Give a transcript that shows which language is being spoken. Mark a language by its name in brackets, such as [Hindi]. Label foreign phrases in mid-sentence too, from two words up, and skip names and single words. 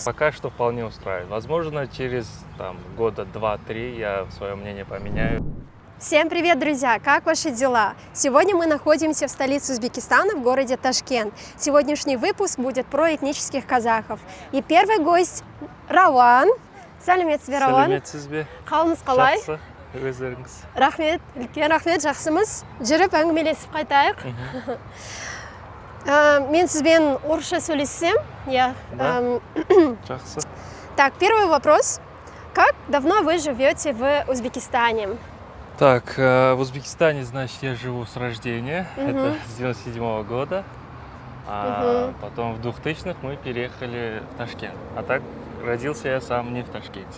[Russian] Пока что вполне устраивает. Возможно, через года 2-3 я свое мнение поменяю. Всем привет, друзья! Как ваши дела? Сегодня мы находимся в столице Узбекистана, в городе Ташкент. Сегодняшний выпуск будет про этнических казахов. И первый гость Рауан. [Kazakh] Сәлеметсіз бе, [Russian] Рауан? [Kazakh] Сәлеметсіз бе? Қалыңыз қалай? Жақсы, өздеріңіз. Рахмет, үлкен рахмет, жақсымыз. Жүріп әңгімелесіп қайтайық. Мен сізбен орысша сөйлессем? Да. Жақсы. [Russian] Так, первый вопрос. Как давно вы живете в Узбекистане? Так, в Узбекистане, значит, я живу с рождения, это с 97-го года, а потом в 2000-х мы переехали в Ташкент. А так родился я сам не в Ташкенте.